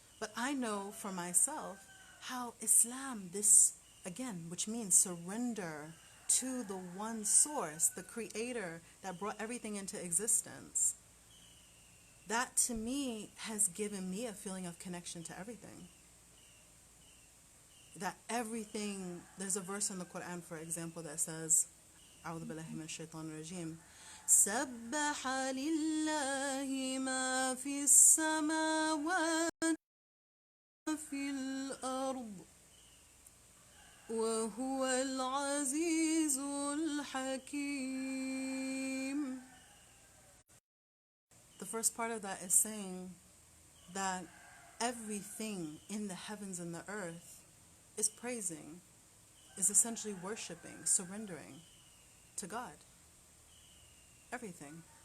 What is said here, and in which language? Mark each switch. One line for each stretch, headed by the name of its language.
English: But I know for myself how Islam, this again, which means surrender to the one source, the creator that brought everything into existence, that to me has given me a feeling of connection to everything.
Arabic: That everything, there's a verse in the Quran, for example, that says, أعوذ بالله من الشيطان الرجيم سبح لله ما في السماوات في الأرض وهو العزيز الحكيم.
English: The first part of that is saying that everything in the heavens and the earth is praising, is essentially worshiping, surrendering to God. Everything.